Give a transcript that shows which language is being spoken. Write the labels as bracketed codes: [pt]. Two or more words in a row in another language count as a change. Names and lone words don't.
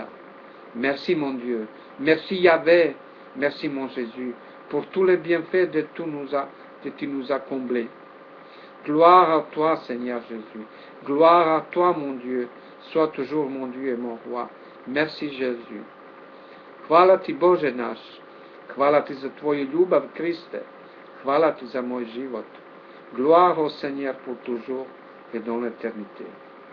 [fr] Merci mon Dieu, merci Yahvé, merci mon Jésus, pour tous les bienfaits que tu nous as comblés. Gloire à toi, Seigneur Jésus. Gloire à toi, mon Dieu. Sois toujours mon Dieu et mon roi. Merci, Jésus. [sr] Hvala ti, Bože naš. Hvala ti za tvoju ljubav, Kriste. Hvala ti za moj život. [fr] Gloire au Seigneur pour toujours et dans l'éternité.